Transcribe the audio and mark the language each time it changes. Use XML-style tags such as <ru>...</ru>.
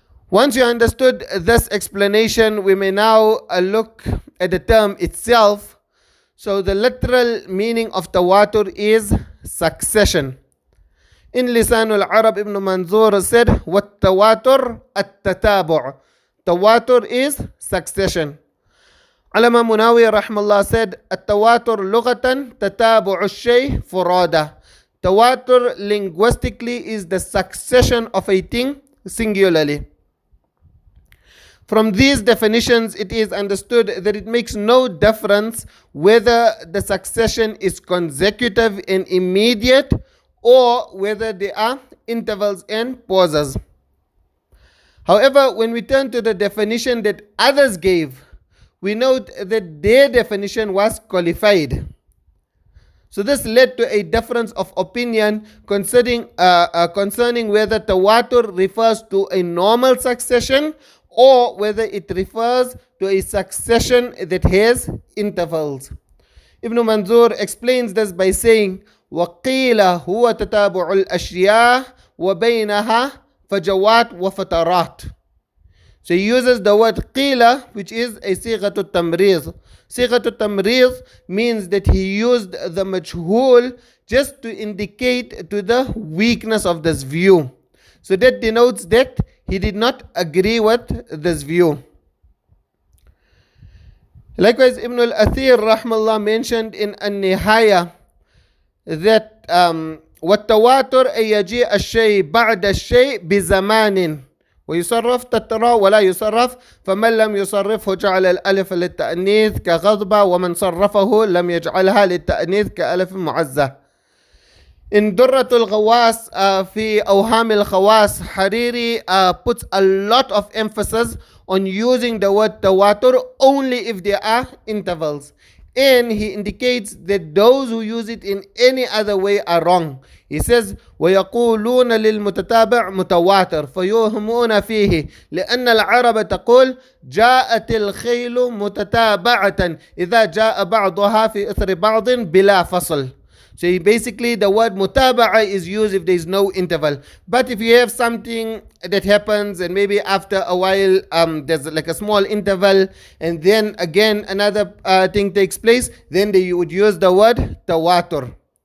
<en>Once you understood this explanation, we may now look at the term itself. So the literal meaning of tawatur is succession. In Lisan al-Arab, Ibn Manzur said,</en> <ar>وَالتَّوَاتُرْ التَّتَابُعُ.</ar> <en>Tawatur is succession. Allama Munawi rahmallah said,</en> <ar>التواتر لغة تتابع الشيء فرادة.</ar> <en>Tawatur linguistically is the succession of a thing singularly. From these definitions, it is understood that it makes no difference whether the succession is consecutive and immediate, or whether there are intervals and pauses. However, when we turn to the definition that others gave, we note that their definition was qualified. So this led to a difference of opinion concerning whether tawatur refers to a normal succession or whether it refers to a succession that has intervals. Ibn Manzur explains this by saying,</en> <ar>وَقِيلَ هُوَ تَتَابُعُ الْأَشْيَاءِ وَبَيْنَهَا فَجَوَاتْ وَفَتَرَاتْ.</ar> <en>So he uses the word qila, which is a sighatu tamriz. Sighatu tamriz means that he used the majhul just to indicate to the weakness of this view. So that denotes that he did not agree with this view. Likewise, Ibn al-Athir rahmallah mentioned in an-Nihaya that</en> <ar>وَالتَّوَاتُرْ أَن يَجِيءَ الشَّيْء بَعْدَ الشَّيْء بِزَمَانٍ ويصرف تترى ولا يصرف فمن لم يصرفه جعل الألف للتأنيث كغضبة ومن صرفه لم يجعلها للتأنيث كألف معزة.</ar> <en>In درة الغواص في أوهام الخواص, Hariri puts a lot of emphasis on using the word tawatur only if there are intervals. And he indicates that those who use it in any other way are wrong. He says</en> <ar>ويقولون للمتتابع متواتر فيوهمون فيه لأن العرب تقول جاءت الخيل متتابعة إذا جاء بعضها في إثر بعض بلا فصل.</ar> <en>So basically the word mutaba'a is used if there is no interval. But if you have something that happens and maybe after a while there's like a small interval and then again another thing takes place, then you would use the word tawatur.</en>